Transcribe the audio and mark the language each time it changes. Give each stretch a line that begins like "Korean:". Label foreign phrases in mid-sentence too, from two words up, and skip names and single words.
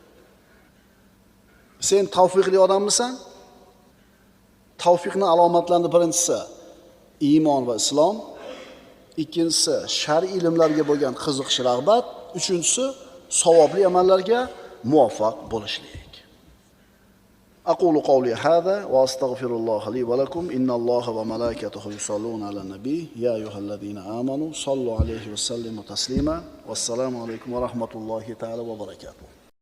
Uzbek: Sen tavfiqli odammisan? Tavfiqning alomatlaridan birinchisi iymon va islom, ikkinchisi shar'iy ilmlarga bo'lgan qiziqish, rag'bat, uchinchisi savobli amallarga muvaffaq bo'lishlik.
Arabic: أقول قولي هذا وأستغفر الله لي ولكم إن الله وملائكته يصلون على النبي يا أيها الذين آمنوا صلوا عليه وسلموا تسليما والسلام عليكم ورحمة الله تعالى وبركاته.